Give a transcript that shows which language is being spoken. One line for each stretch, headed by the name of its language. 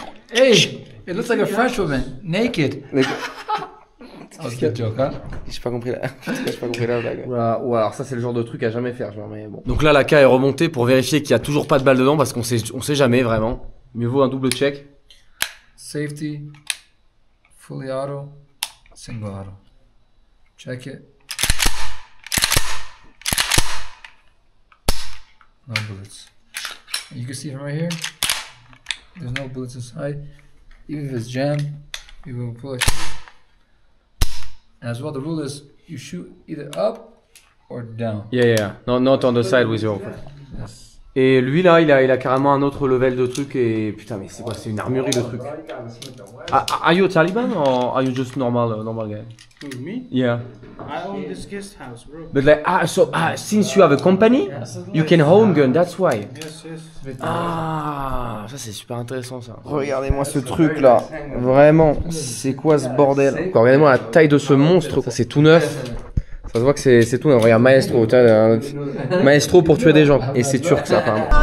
English: Hey, it looks like a French woman, naked.
French: J'ai pas compris la blague. Ou alors ça c'est le genre de truc à jamais faire genre, mais bon. Donc là la K est remontée pour vérifier qu'il y a toujours pas de balle dedans parce qu'on sait jamais vraiment. Mieux vaut un double check.
English: Safety, fully auto, single auto. Check it. No bullets. You can see from right here, there's no bullets inside. Even if it's jammed, you will pull it. And as well, the rule is you shoot either up or down. Yeah. No, not on the side with your friend. Yes.
French: Et lui là, il a carrément un autre level de truc et putain mais c'est quoi? C'est une armurerie de trucs.
English: Are you a Taliban or are you just normal guy? Who, me? Yeah. I own this guest house, bro. But like since you have a company, you can own gun. That's why. Yes.
French: Ah, ça c'est super intéressant ça. Regardez-moi ce truc là. Vraiment, c'est quoi ce bordel? Regardez-moi la taille de ce monstre. Ça c'est tout neuf. Ça se voit que c'est tout. Regarde, Maestro, Maestro pour tuer des gens. Et c'est turc ça apparemment.